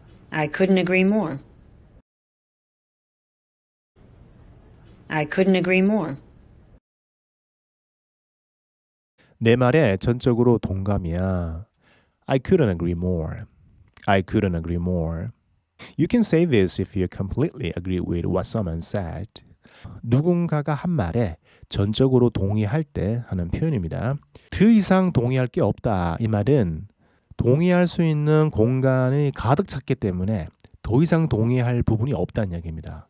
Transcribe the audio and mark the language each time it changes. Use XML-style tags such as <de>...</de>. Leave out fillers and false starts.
<en>I couldn't agree more. I couldn't agree more.</en> <ko>내 말에 전적으로 동감이야.</ko> <en>I couldn't agree more. I couldn't agree more. You can say this if you completely agree with what someone said.</en> <ko>누군가가 한 말에 전적으로 동의할 때 하는 표현입니다. 더 이상 동의할 게 없다. 이 말은 동의할 수 있는 공간이 가득 찼기 때문에 더 이상 동의할 부분이 없다는 이야기입니다.</ko>